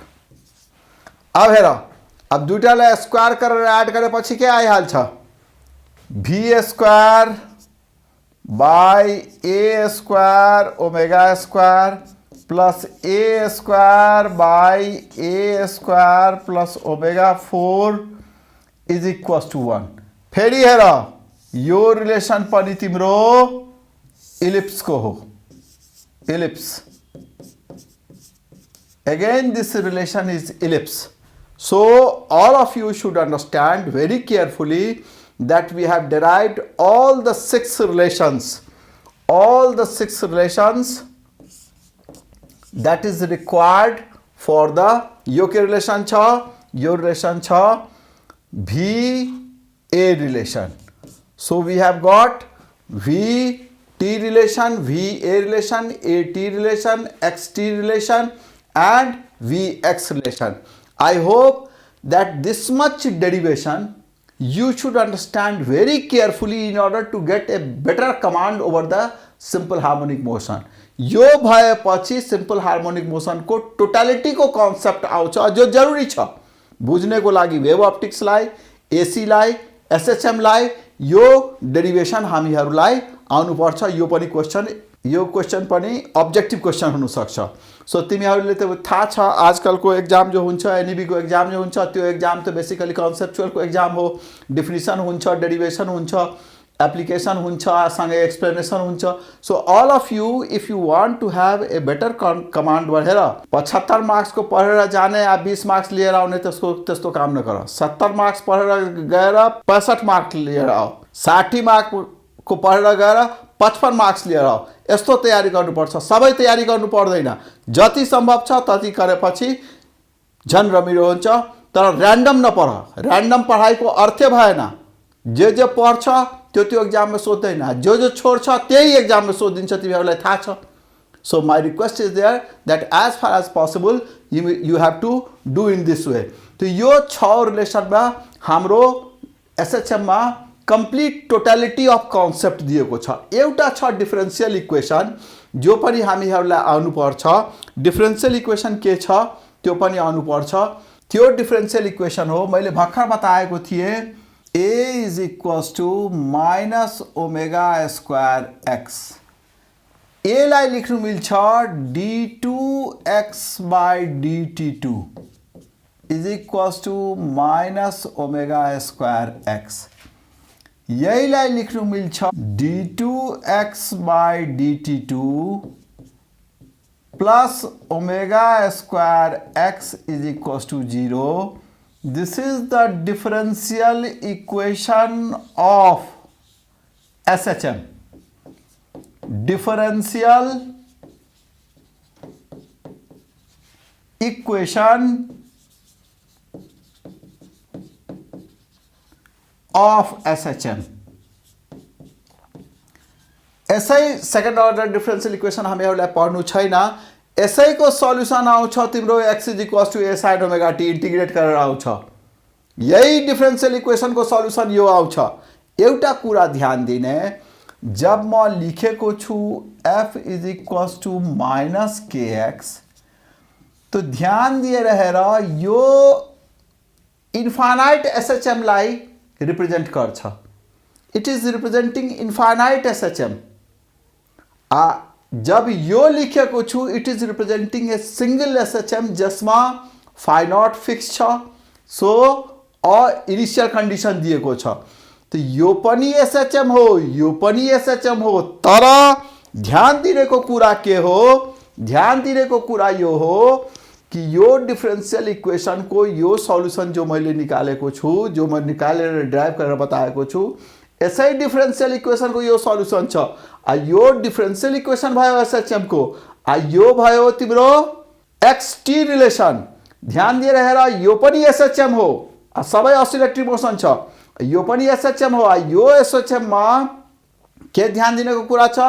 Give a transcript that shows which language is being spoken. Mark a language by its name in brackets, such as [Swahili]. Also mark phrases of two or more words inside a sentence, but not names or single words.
[Nepali] अब हेर, अब दुईटालाई स्क्वायर गरेर एड गरेपछि के आइहाल्छ, [English] v square by a square omega square plus a square by a square plus omega 4 is equals to 1. [Nepali] फेरि हेर, यो रिलेसन पनि तिम्रो इलिप्स को हो, इलिप्स। [English] Again this relation is ellipse. So all of you should understand very carefully that we have derived all the six relations that is required for the [Nepali] यो के रिलेसन छ, यो रिलेसन छ [English] va relation. So we have got vt relation, va relation, at relation, xt relation and vx relation. I hope that this much derivation you should understand very carefully in order to get a better command over the simple harmonic motion. [Nepali] यो भएपछि [English] simple harmonic motion [Nepali] को टोटालिटी को कन्सेप्ट आउँछ, जो जरुरी छ बुझ्नको लागि। वेव अप्टिक्सलाई, एसीलाई, एसएचएमलाई यो डेरिवेसन हामीहरूलाई आउनुपर्छ। यो क्वेशन पनि अब्जेक्टिभ क्वेशन हुन सक्छ। सो तिमीहरूले त थाहा छ आजकलको एक्जाम जो हुन्छ, एनईबी को एक्जाम जो हुन्छ, त्यो एक्जाम त बेसिकली कन्सेप्चुअल को एक्जाम हो। डेफिनेसन हुन्छ, डेरिवेसन हुन्छ, एप्लिकेशन हुन्छ, सँगै एक्सप्लेनेसन हुन्छ। [English] So all of you if you want to have a better command [Nepali] हेर, 75 मार्क्स को पढेर जाने या 20 मार्क्स लिएर आउने त्यस्तो काम नगर। 70 मार्क्स पढेर गएर 65 मार्क्स लिएर आओ, 60 मार्क्स को पढेर गएर 55 मार्क्स लिएर आओ। यस्तो तयारी गर्नुपर्छ। सबै तयारी गर्नु पर्दैन, जति सम्भव छ तति गरेपछि झन् रमिलो हुन्छ। तर र्यान्डम नपढ, र्यान्डम पढाइको अर्थ भएन। जे पढ्छ त्यो एक्जाम में सोध्दैन, जो छोड्छ त्यही एक्जाम में सोधिन्छ, तिमीहरूलाई थाहा छ। [English] So my request is there that as far as possible you have to do in this way. [Nepali] तो यो 6 रिलेसन में हाम्रो एसएचएम में [English] complete totality of concept [Nepali] दिएको छ। एउटा छ [English] differential equation, [Nepali] जो पनि हामीहरूलाई आउनुपर्छ। [English] differential equation [Nepali] के छ त्यो पनि आउनुपर्छ। त्यो [English] differential equation [Nepali] हो, मैले भर्खर बताएको थिएँ, [English] a is equals to minus omega square x. a [Nepali] लाई लेख्नु मिल्छ [English] d2x by dt2 is equals to minus omega square x. [Nepali] यहीलाई लेख्नु मिल्छ [English] d2x by dt2 plus omega square x is equals to 0. This is the differential equation of SHM, differential equation of SHM. [Nepali] SI [English] second order differential equation [Nepali] हमें एउटा पढ्नु छैन. SI को सल्युसन आउँछ तिम्रो x = [English] a sin omega t [Nepali] इंटीग्रेट गरेर आउँछ. यही [English] differential equation [Nepali] को सल्युसन यो आउँछ. एउटा कुरा ध्यान दिने, जब म लेखेको छु f = -kx, तो ध्यान दिएर हेर, यो इन्फाइनाइट SHM लाई रिप्रेजेंट गर्छ. [English] It is representing infinite SHM. [Nepali] जब यो लेखेको छु [English] It is representing a single SHM [Nepali] जसमा [English] phi not fix [Nepali] छ. सो [English] initial condition [Nepali] दिएको छ. तो यो पनि SHM हो, यो पनि SHM हो. तर ध्यान दिनेको कुरा के हो? ध्यान दिनेको कुरा यो हो कि यो [English] differential equation [Nepali] को यो सल्युसन जो मैले निकालेको छु, जो मैं निकालेर ड्राइभ गरेर बताएको छु, यसै [English] differential equation [Nepali] को यो सल्युसन छ. यो [English] differential equation [Nepali] भयो SHM को. यो भयो तिम्रो xt रिलेसन. ध्यान दिएर हेर, यो पनि SHM हो. सबै [English] oscillatory motion [Nepali] छ. यो पनि SHM हो. यो SHM मा के ध्यान दिनेको कुरा छ?